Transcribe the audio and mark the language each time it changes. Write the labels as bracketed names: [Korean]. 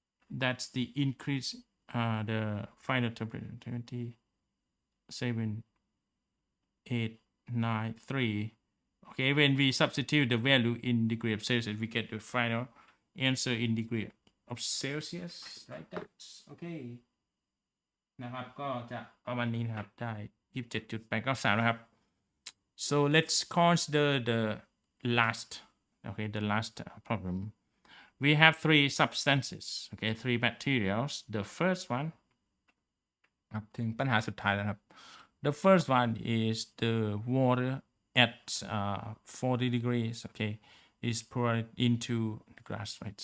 [English] That's the increase, the final temperature. 27893. Okay, when we substitute the value in degree of Celsius, we get the final answer in degree of Celsius, like that. [Thai] Okay นะครับก็จะประมาณนี้นะครับได้ 27.893 นะครับ [English] so let's consider the last, okay, the last problem. We have three substances, okay, three materials. The first one [Thai] ครับถึงปัญหาสุดท้ายแล้วครับ [English] the first one is the water at 40 degrees, okay, is poured into the glass, right?